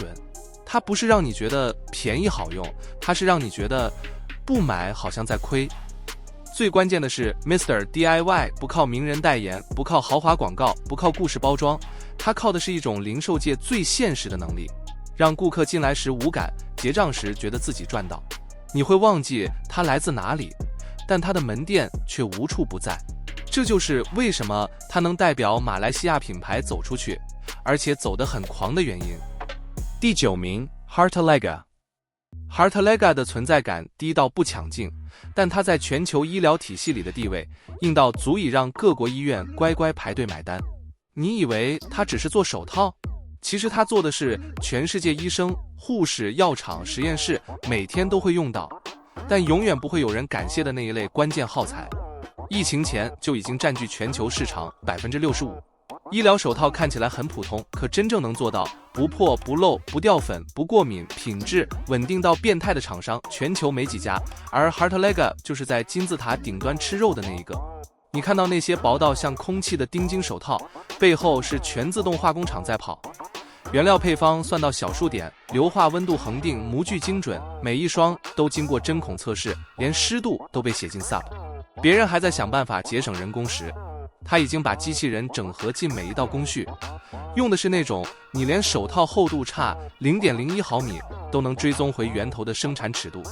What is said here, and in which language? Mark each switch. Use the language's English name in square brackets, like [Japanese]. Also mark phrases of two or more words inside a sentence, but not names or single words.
[Chinese] 它不是讓你覺得便宜好用，它是讓你覺得不買好像在虧。最關鍵的是 Mr. DIY 不靠名人代言，不靠豪華廣告，不靠故事包裝，它靠的是一種零售界最現實的能力，讓顧客進來時無感，結賬時覺得自己賺到。你會忘記它來自哪裡，但它的門店卻無處不在。這就是為什麼它能代表馬來西亞品牌走出去，而且走得很狂的原因。第9名 Hartalega。 Hartalega 的存在感低到不抢鏡，但它在全球醫療體系裡的地位硬到足以讓各國醫院乖乖排隊買單。你以為它只是做手套？其實它做的是全世界醫生、護士、藥廠、實驗室每天都會用到，但永遠不會有人感謝的那一類關鍵耗材。疫情前就已經佔據全球市場 65%。醫療手套看起來很普通，可真正能做到不破不漏不掉粉不過敏品質穩定到變態的廠商全球沒幾家，而 Hartalega 就是在金字塔頂端吃肉的那一個。你看到那些薄到像空氣的丁腈手套，背後是全自动化工廠在跑，原料配方算到小数點，硫化溫度恆定，模具精準，每一雙都經過針孔測試，連濕度都被寫進 SAP。別人還在想辦法節省人工時，他已經把機器人整合進每一道工序，用的是那種你連手套厚度差 0.01 毫米都能追蹤回源頭的生產尺度。